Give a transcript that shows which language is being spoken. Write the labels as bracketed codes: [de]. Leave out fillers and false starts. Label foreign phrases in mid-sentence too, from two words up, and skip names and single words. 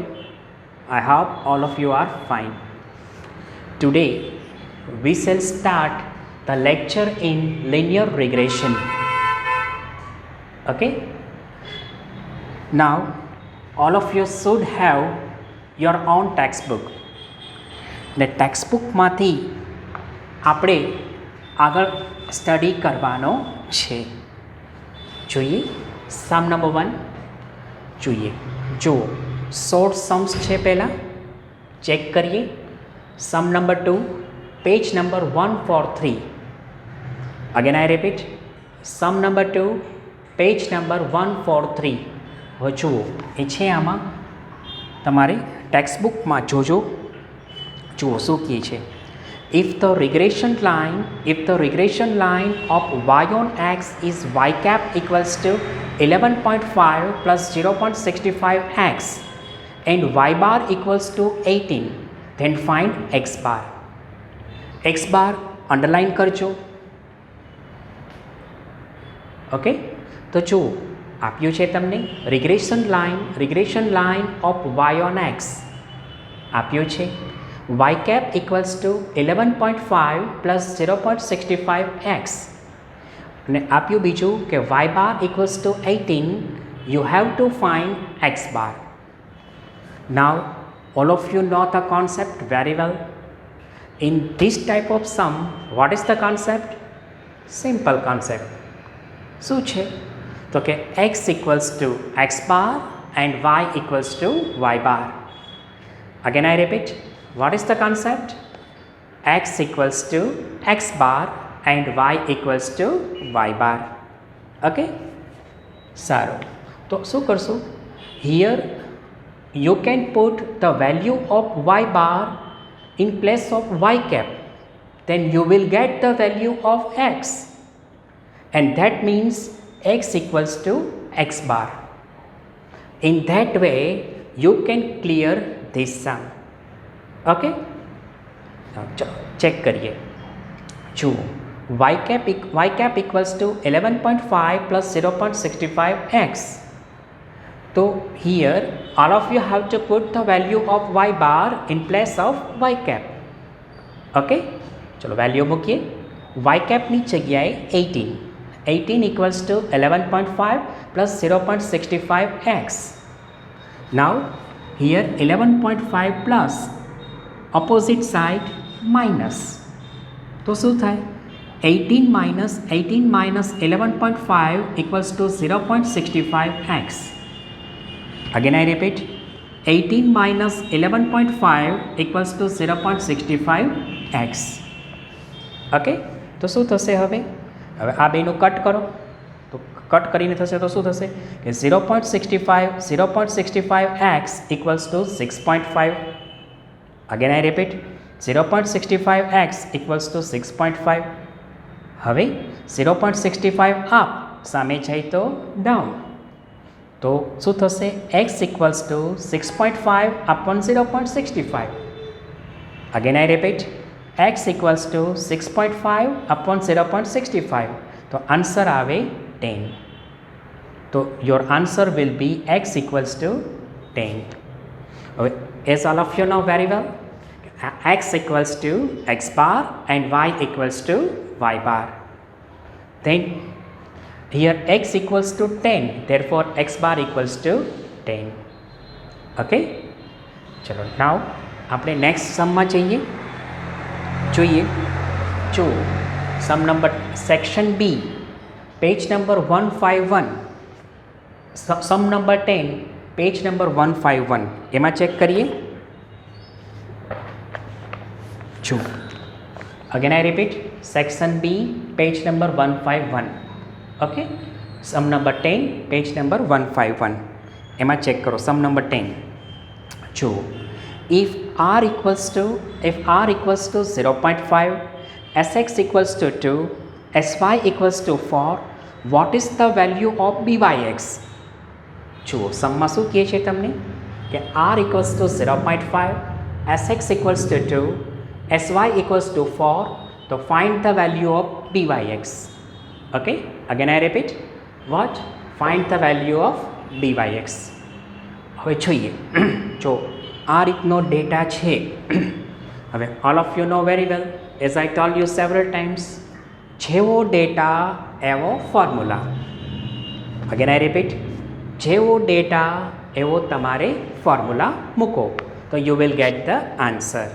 [en] I hope all of you are fine. Today we shall start the lecture in linear regression. Okay? Now all of you should have your own textbook. The textbook [gu] માંથી આપણે આગળ સ્ટડી કરવાનો છે. જોઈએ સમ નંબર 1 જોઈએ. જુઓ [en] short sums [gu] છે, પહેલાં ચેક કરીએ. સમ નંબર 2 પેજ નંબર 143. [en] Again I repeat, sum number 2 page number 143. [gu] હવે જુઓ એ છે આમાં તમારે ટેક્સ્ટબુકમાં જોજો. જુઓ શું કહે છે. [en] If the regression line of y on x is y cap equals to 11.5 plus 0.65x and y bar equals to 18, then find x bar. x bar underline [gu] કરજો. ઓકે, તો જુઓ આપ્યું છે તમને [en] regression line of y on x [gu] આપ્યું છે. [en] y cap equals to 11.5 plus 0.65x [gu] અને આપ્યું બીજું કે [en] y bar equals to 18. You have to find x bar. Now all of you know the concept very well. In this type of sum, what is the concept? Simple concept. [gu] શું છે તો કે [en] x equals to x bar and y equals to y bar. Again I repeat, what is the concept? X equals to x bar and y equals to y bar. [gu] Okay? સારું, તો શું કરશું? [en] Here you can put the value of y bar in place of y cap. Then you will get the value of x. And that means x equals to x bar. In that way you can clear this sum. [gu] ઓકે, ચેક કરીએ. [en] જુઓ y cap equals to 11.5 plus 0.65x. So here all of you have to put the value of y bar in place of y cap. ઓકે, [gu] ચલો વેલ્યુ મૂકીએ. [en] y cap [gu] ની જગ્યાએ [en] 18 equals to 11.5 plus 0.65x. Now here 11.5 plus opposite side minus. [gu] તો શું થાય? [en] 18 minus 11.5 equals to 0.65x. Again I repeat, 18 minus 11.5 equals to 0.65x. [gu] ઓકે, તો શું થશે? હવે આ બેનું કટ કરો. તો કટ કરીને થશે તો શું થશે કે [en] 0.65x equals to 6.5. Again I repeat, 0.65x equals to 6.5. [gu] હવે 0.65 અપ, સામે જાય તો ડાઉન. તો શું થશે? [en] x equals to 6.5 upon 0.65. Again I repeat, x equals to 6.5 upon 0.65. [gu] તો આન્સર આવે 10. [en] તો your answer will be x equals to 10. હવે as all of you know very well, x equals to x bar and y equals to y bar. Then here x equals to 10, therefore x bar equals to 10. [gu] Okay, ચલો now આપણે [en] next sum [gu] માં જઈએ. જોઈએ જો [en] sum number section B, page number 151, sum number 10, page number 151. [gu] એમાં ચેક કરીએ. [en] જો again I repeat, section B, page number 151. okay, sum number 10, page number 151. [gu] એમાં ચેક કરો [en] sum number 10. જો if r equals to 0.5, sx equals to 2, sy equals to 4, what is the value of byx? [gu] જુઓ સમમાં શું કહે છે તમને કે [en] r equals to 0.5, sx equals to 2, sy equals to 4. તો find the value of byx. Okay, again I repeat, what? find the value of dy(x). [gu] હવે જોઈએ, જો આ રીતનો ડેટા છે. [en] હવે All of you know very well, as I told you several times, [gu] જેવો ડેટા એવો ફોર્મ્યુલા. [en] Again I repeat, [gu] જેવો ડેટા એવો તમારે ફોર્મ્યુલા મૂકો તો [en] you will get the answer.